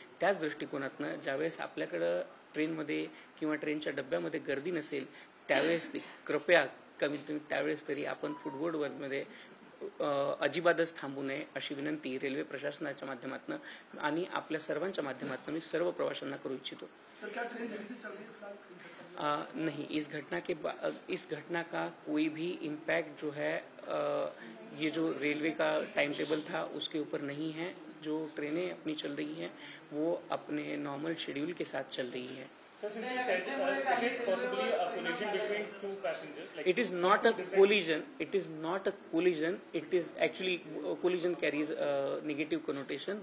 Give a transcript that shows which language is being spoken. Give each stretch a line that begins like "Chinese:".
Marathi: त्याच दृष्टिकोनातनं ज्यावेळेस आपल्याकडं ट्रेनमध्ये किंवा ट्रेनच्या डब्यामध्ये गर्दी नसेल त्यावेळेस कृपया कमीत कमी त्यावेळेस तरी आपण फुटबोर्डमध्ये अजिबातच थांबू नये अशी विनंती रेल्वे प्रशासनाच्या माध्यमातून आणि आपल्या सर्वांच्या माध्यमातून मी सर्व प्रवाशांना करू इच्छितो.
Hindi: नहीं, इस घटना का कोई भी इम्पैक्ट जो है ये जो रेलवे का टाइम टेबल था उसके ऊपर नहीं है. जो ट्रेनें अपनी चल रही हैं वो अपने नॉर्मल शेड्यूल के साथ चल रही है.
English: Sir, since you said it is possibly a collision between two passengers. Like It is not a collision. It is not a collision. It is actually collision carries a negative connotation.